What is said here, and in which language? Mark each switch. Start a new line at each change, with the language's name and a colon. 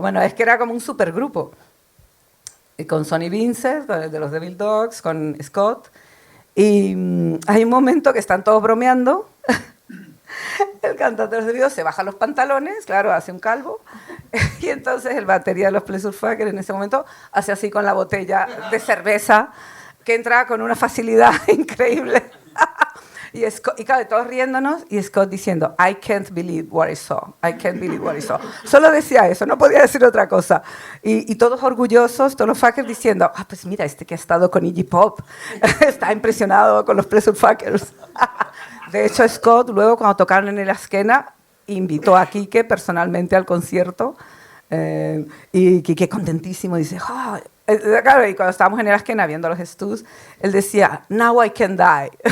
Spanish: Bueno, es que era como un supergrupo, con Sonny Vincent, de los Devil Dogs, con Scott, y hay un momento que están todos bromeando. El cantante de los Devil Dogs se baja los pantalones, claro, hace un calvo, y entonces el batería de los Pleasure Fucker en ese momento hace así con la botella de cerveza, que entra con una facilidad increíble. Y claro, todos riéndonos, y Scott diciendo,
English: I can't believe what I saw, I can't believe what I saw.
Spanish: Solo decía eso, no podía decir otra cosa. Y todos orgullosos, todos los fuckers diciendo, pues mira, este que ha estado con Iggy Pop, está impresionado con los Pleasure Fuckers. De hecho, Scott, luego cuando tocaron en el Askena, invitó a Quique personalmente al concierto, y Quique contentísimo dice, claro, y cuando estábamos en el Askena viendo los Stoos, él decía,
English: now I can die.